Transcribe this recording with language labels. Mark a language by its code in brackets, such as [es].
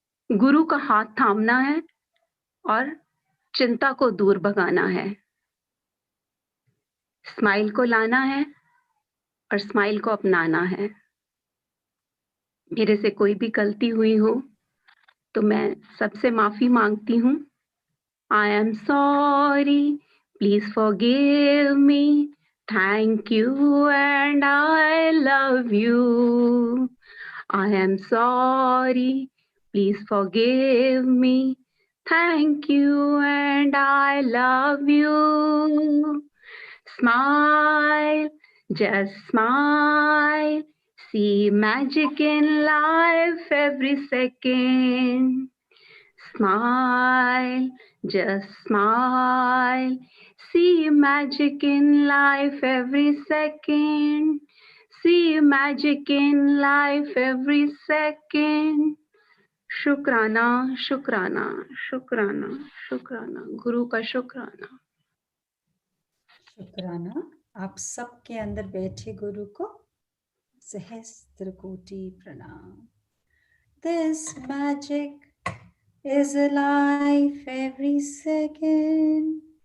[hi] गुरु का हाथ थामना है और चिंता को दूर भगाना है। स्माइल को लाना है और स्माइल को अपनाना है। मेरे से कोई भी गलती हुई हो तो मैं सबसे माफी मांगती हूँ। [en] I am sorry, please forgive me. Thank you and I love you. I am sorry, please forgive me. Thank you and I love you. Smile, just smile. See magic in life every second. Smile, just smile. See magic in life every second. See magic in life every second. [hi] शुक्राना, शुक्राना, शुक्राना, शुक्राना, गुरु का शुक्राना। शुक्राना। आप सबके अंदर बैठे गुरु को सहस्त्र कोटि प्रणाम। [en] This magic is alive every second.